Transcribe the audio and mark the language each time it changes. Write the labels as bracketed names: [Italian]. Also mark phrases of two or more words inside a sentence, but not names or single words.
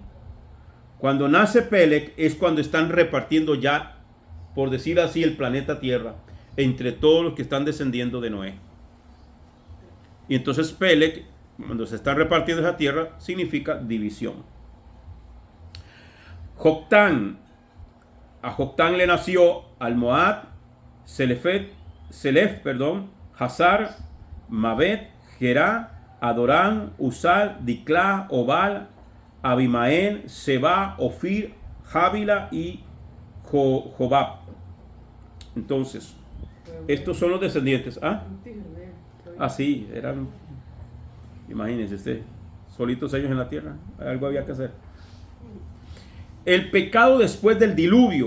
[Spanish] Cuando nace Pelec es cuando están repartiendo ya, por decir así, el planeta Tierra entre todos los que están descendiendo de Noé. Y entonces Pelec, cuando se está repartiendo esa tierra, significa división. Joctán. A Joctán le nació Almohad, Selef, Hazar, Mabet, Gerá, Adorán, Usal, Diclá, Obal, Abimael, Seba, Ofir, Jávila y Jobab. Entonces, estos son los descendientes. Sí, eran, imagínense, solitos ellos en la tierra. Algo había que hacer. El pecado después del diluvio.